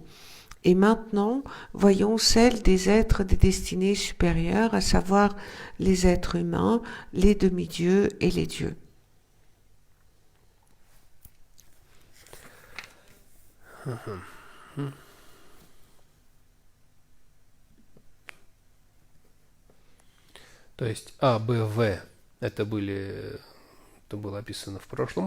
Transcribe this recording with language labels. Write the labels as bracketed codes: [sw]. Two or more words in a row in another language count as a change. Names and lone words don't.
[fr] Et maintenant, voyons celles des êtres des destinées supérieures, à savoir les êtres humains, les demi-dieux et les dieux. [ru] То есть А, Б, В это было описано в прошлом.